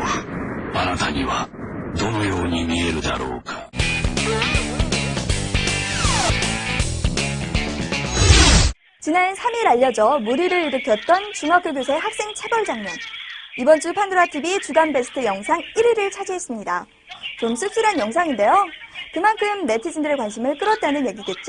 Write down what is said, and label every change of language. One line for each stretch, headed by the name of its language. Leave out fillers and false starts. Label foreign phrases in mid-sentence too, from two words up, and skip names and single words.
Japanese: あなたにはどのように見えるだろうか。
Korean: 지난 3일 알려져 물의를 일으켰던 중학교 교사의 학생 체벌 장면. 이번 주 판도라TV 주간 베스트 영상 1위를 차지했습니다. 좀 씁쓸한 영상인데요. 그만큼 네티즌들의 관심을 끌었다는 얘기겠죠?